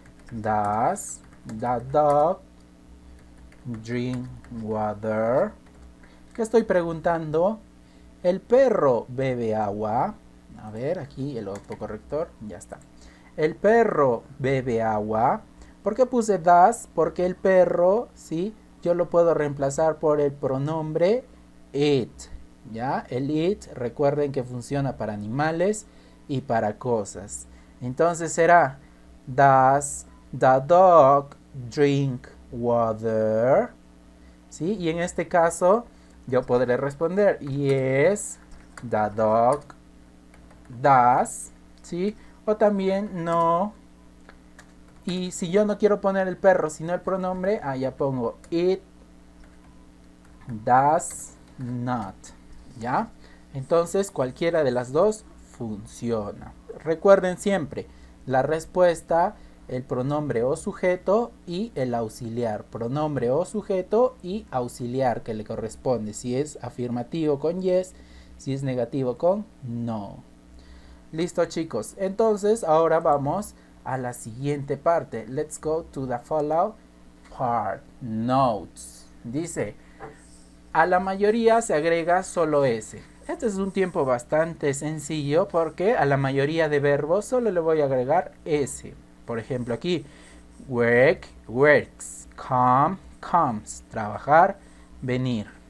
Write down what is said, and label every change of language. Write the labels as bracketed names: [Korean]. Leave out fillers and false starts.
[English] Does the dog drink water? [Spanish] ¿Qué estoy preguntando? ¿El perro bebe agua? A ver, aquí el autocorrector, ya está. ¿El perro bebe agua? ¿Por qué puse does? Porque el perro, ¿sí? Yo lo puedo reemplazar por el pronombre it, ¿ya? El it, recuerden que funciona para animales y para cosas. Entonces será, [English] does the dog drink water? [Spanish] ¿Sí? Y en este caso, yo podré responder, [English] yes, the dog does, [Spanish] ¿sí? O también no. Y si yo no quiero poner el perro, sino el pronombre, ya pongo [English] it does not, [Spanish] ¿ya? Entonces cualquiera de las dos funciona. Recuerden siempre la respuesta, el pronombre o sujeto y el auxiliar. Pronombre o sujeto y auxiliar que le corresponde. Si es afirmativo con yes, si es negativo con no. Listo, chicos. Entonces ahora vamos a la siguiente parte. [English] Let's go to the follow part. Notes. [Spanish] Dice, a la mayoría se agrega solo S. Este es un tiempo bastante sencillo porque a la mayoría de verbos solo le voy a agregar S. Por ejemplo aquí, work, works, come, comes, trabajar, venir.